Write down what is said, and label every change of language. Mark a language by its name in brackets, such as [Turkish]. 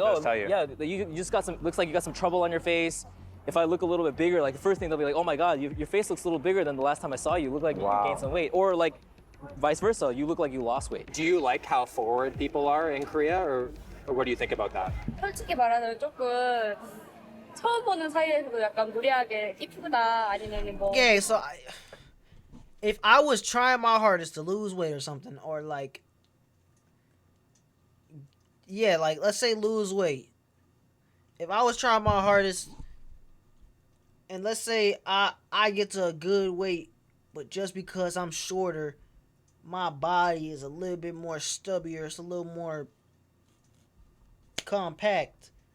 [English] They'll oh, just tell you. yeah, you just got some, looks like you got some trouble on your face. If I look a little bit bigger, like the first thing they'll be like, oh my God, your face looks a little bigger than the last time I saw you. You look like you gained some weight. Or like vice versa, you look like you lost weight. Do you like how forward people are in Korea, or what do you think about that? [Korean] 솔직히 말하면 조금 처음 보는 사이에서도 약간 무리하게 이쁘다 아니면 뭐. [English] Yeah, so if I was trying my hardest to lose weight or something, or like, yeah, like let's say lose weight. If I was trying my hardest, and let's say I get to a good weight, but just because I'm shorter, my body is a little bit more stubbier, it's a little more compact.